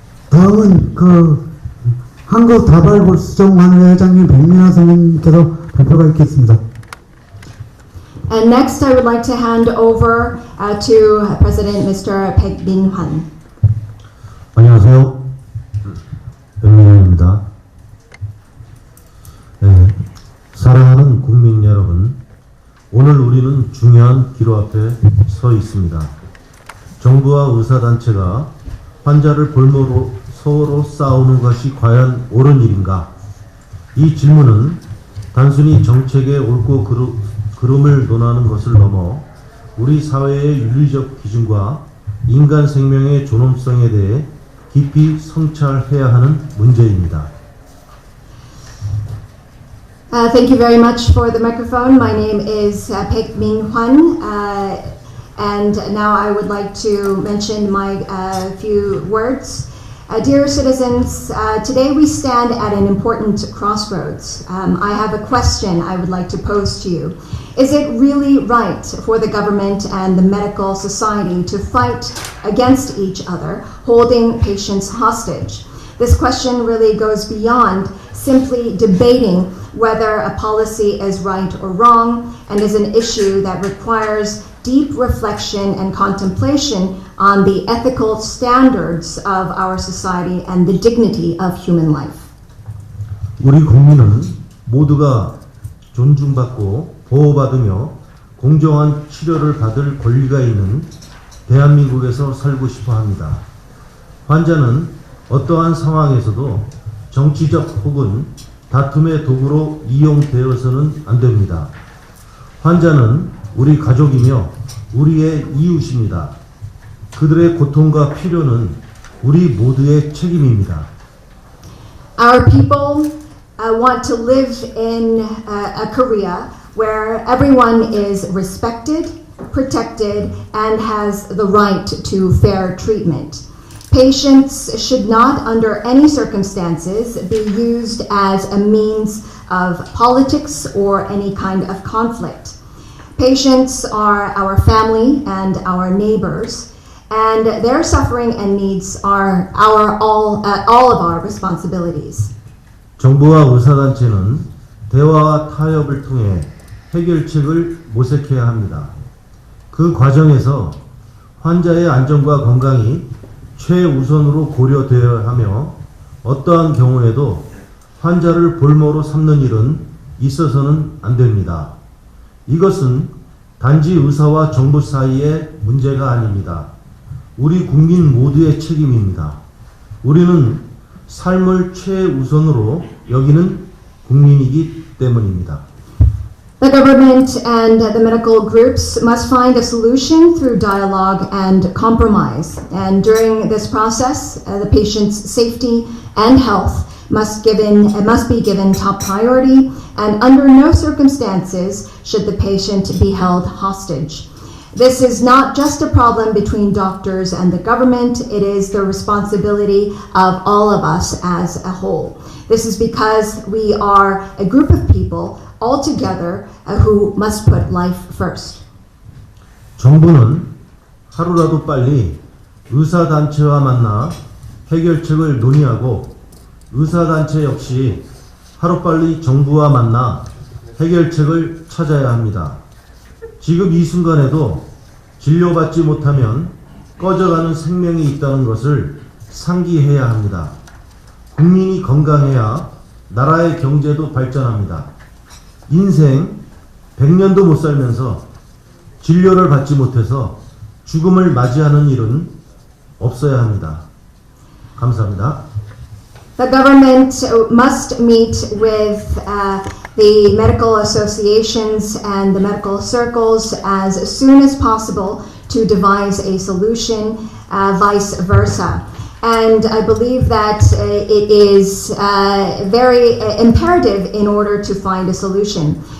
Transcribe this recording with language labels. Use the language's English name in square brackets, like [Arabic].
[Korean] 다음은 한국다발골수정관회 회장님 백민하 선생님께서 발표가 있겠습니다. [English] And next, I would like to hand over to President Mr. Baek Min-hwan. [Korean] 안녕하세요. 백민환입니다. 네, 사랑하는 국민 여러분, 오늘 우리는 중요한 기로 앞에 서 있습니다. 정부와 의사단체가 환자를 볼모로 서로 싸우는 것이 과연 옳은 일인가? 이 질문은 단순히 정책의 옳고 그름을 논하는 것을 넘어 우리 사회의 윤리적 기준과 인간 생명의 존엄성에 대해 깊이 성찰해야 하는 문제입니다. [English] Thank you very much for the microphone. My name is Baek Min-hwan, and now I would like to mention my few words. Dear citizens, today we stand at an important crossroads. I have a question I would like to pose to you. Is it really right for the government and the medical society to fight against each other, holding patients hostage? This question really goes beyond simply debating whether a policy is right or wrong, and is an issue that requires deep reflection and contemplation on the ethical standards of our society and the dignity of human life. [Korean] 우리 국민은 모두가 존중받고 보호받으며 공정한 치료를 받을 권리가 있는 대한민국에서 살고 싶어 합니다. 환자는 어떠한 상황에서도 정치적 혹은 다툼의 도구로 이용되어서는 안 됩니다. 환자는 우리 가족이며 우리의 이웃입니다. 그들의 고통과 필요는 우리 모두의 책임입니다. [English] Our people want to live in a Korea where everyone is respected, protected, and has the right to fair treatment. Patients should not, under any circumstances, be used as a means of politics or any kind of conflict. Patients are our family and our neighbors, and their suffering and needs are all of our responsibilities. [Korean] 정부와 의사단체는 대화와 타협을 통해 해결책을 모색해야 합니다. 그 과정에서 환자의 안전과 건강이 최우선으로 고려되어야 하며 어떠한 경우에도 환자를 볼모로 삼는 일은 있어서는 안 됩니다. 이것은 단지 의사와 정부 사이의 문제가 아닙니다. 우리 국민 모두의 책임입니다. 우리는 삶을 최우선으로 여기는 국민이기 때문입니다. [English] The government and the medical groups must find a solution through dialogue and compromise. And during this process, the patient's safety and health must be given top priority, and under no circumstances should the patient be held hostage. This is not just a problem between doctors and the government, it is the responsibility of all of us as a whole. This is because we are a group of people all together who must put life first. [Korean] 정부는 하루라도 빨리 의사단체와 만나 해결책을 논의하고 의사단체 역시 하루빨리 정부와 만나 해결책을 찾아야 합니다. 지금 이 순간에도 진료받지 못하면 꺼져가는 생명이 있다는 것을 상기해야 합니다. 국민이 건강해야 나라의 경제도 발전합니다. 인생 100년도 못 살면서 진료를 받지 못해서 죽음을 맞이하는 일은 없어야 합니다. 감사합니다. [English] The government must meet with the medical associations and the medical circles as soon as possible to devise a solution, vice versa. And I believe that it is very imperative in order to find a solution.